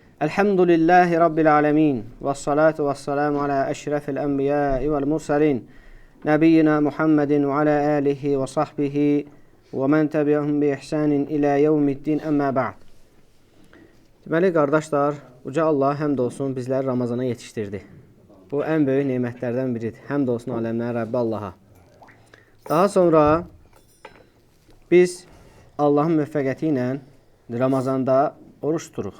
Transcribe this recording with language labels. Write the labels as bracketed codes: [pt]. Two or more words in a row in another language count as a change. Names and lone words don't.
[ar] الحمد لله رب العالمين والصلاة والسلام على أشرف الأنبياء والمرسلين. نبينا محمد وعلى آله وصحبه ومن تبعهم بإحسان إلى يوم الدين أما بعد. [az] Deməli, qardaşlar, Uca Allah həmd olsun bizləri Ramazana yetişdirdi. Bu ən böyük nemətlərdən biridir. Həmd olsun aləmlərin Rəbbi Allaha. Daha sonra biz Allahın müvəffəqiyyəti ilə Ramazanda oruç tuturuq.